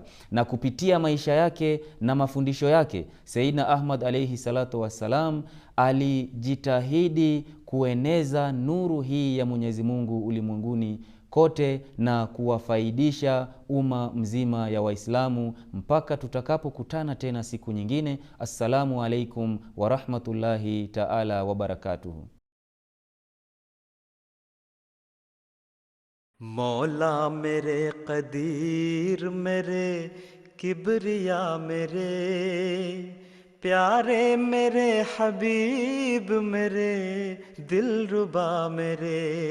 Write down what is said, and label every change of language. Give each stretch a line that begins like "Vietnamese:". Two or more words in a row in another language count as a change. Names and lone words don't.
Swahili: Na kupitia maisha yake na mafundisho yake, Sayyidina Ahmad
Arabic: عليه الصلاة والسلام
Swahili: alijitahidi kueneza nuru hii ya Mwenyezi Mungu ulimwenguni kote na kuwafaidisha umma mzima ya Waislamu mpaka tutakapokutana tena siku nyingine.
Arabic: السلام عليكم ورحمة الله تعالى وبركاته.
Hindi: मौला मेरे कदीर मेरे किबरिया मेरे प्यारे मेरे हबीब मेरे दिलरुबा मेरे